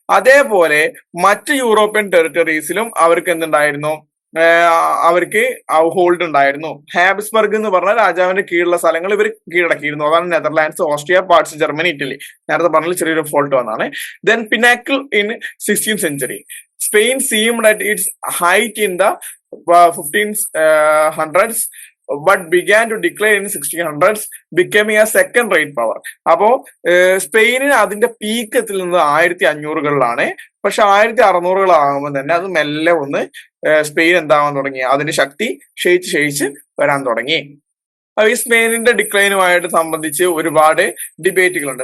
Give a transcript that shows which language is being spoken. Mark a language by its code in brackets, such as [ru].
[ml] അതേപോലെ മറ്റ് യൂറോപ്യൻ ടെറിട്ടറീസിലും അവർക്ക് എന്തുണ്ടായിരുന്നു, അവർക്ക് ഹോൾഡ് ഉണ്ടായിരുന്നു. ഹാബ്സ്ബർഗ് എന്ന് പറഞ്ഞ രാജാവിന്റെ കീഴിലുള്ള സ്ഥലങ്ങൾ ഇവർ കീഴടക്കിയിരുന്നു. അതാണ് Netherlands, Austria, parts Germany, Italy. നേരത്തെ പറഞ്ഞാൽ ചെറിയൊരു ഫോൾട്ട് വന്നാണ്. [en] Then pinnacle in 16th century. Spain seemed at its height in the 1500s but began to decline in 1600s, becoming a second rate power. [ml] അപ്പോ സ്പെയിനിന് അതിന്റെ പീക്ക് എത്തുന്നത് 1500-കളിലാണ്. പക്ഷെ 1600-കളാകുമ്പോൾ തന്നെ അത് മെല്ലെ ഒന്ന് സ്പെയിൻ എന്താവാൻ തുടങ്ങി, അതിന്റെ ശക്തി ക്ഷയിച്ച് വരാൻ തുടങ്ങി. ഈ സ്പെയിനിന്റെ ഡിക്ലൈനുമായിട്ട് സംബന്ധിച്ച് ഒരുപാട് ഡിബേറ്റുകളുണ്ട്.